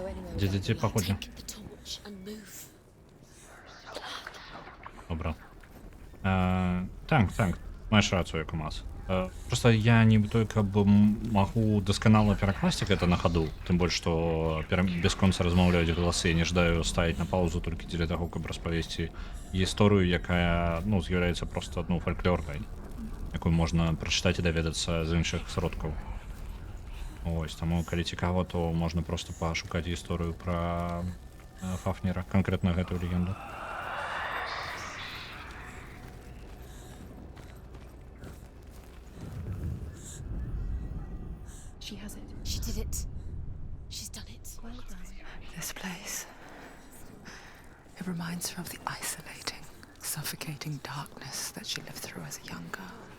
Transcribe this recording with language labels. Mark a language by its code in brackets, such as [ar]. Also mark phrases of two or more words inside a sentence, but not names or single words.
[pl] Gdzie pochodzi? [en] Take the torch and move. [be] Dobra. Так, маешь рацию, Камаз. Просто я [ru] не только [be] бы могу досконально перакласці гэта на ходу, тым больш што бясконца размаўляюць галасы, я не жадаю ставіць на паузу толькі дзеля таго, каб распавесці гісторыю, якая з'яўляецца проста фальклорнай, якую можна прачытаць і даведацца з іншых сродкаў. Ось, таму калі цікава, то можна проста пашукаць гісторыю пра Фафнера, канкрэтна гэтую легенду. [en] She has it. She did it. She's done it. Well done. This place. It reminds her of the isolating, suffocating darkness that she lived through as a young girl.